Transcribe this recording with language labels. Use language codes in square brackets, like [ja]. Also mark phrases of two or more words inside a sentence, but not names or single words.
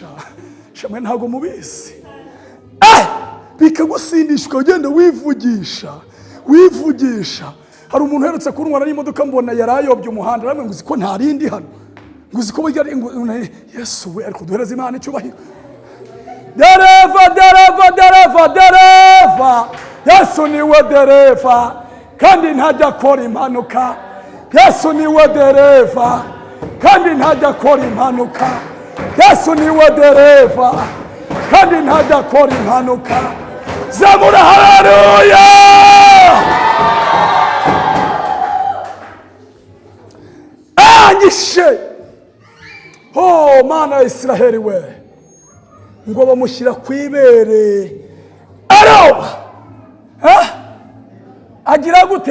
[rw] Shamwe ntago mubizi. Bikagusindishwa ugenda wivugisha. Wivugisha. Hari umuntu uherutse kurunwa n'imodoka mbona yarayobye umuhanda ramwe ngo uziko nta rindi hano. Ngo uziko bari Yesu we ariko duhereza Imana icyubahiro. Dereva, dereva, dereva, dereva. Yesu niwe dereva kandi ntajya akora impanuka. Yesu niwe dereva kandi ntajya akora impanuka. Yesu niwe dereva kandi ntajya akora impanuka. Zamura haleluya. Angishe Mana ya Israheli we ngo bamushyira kwibere agira gute?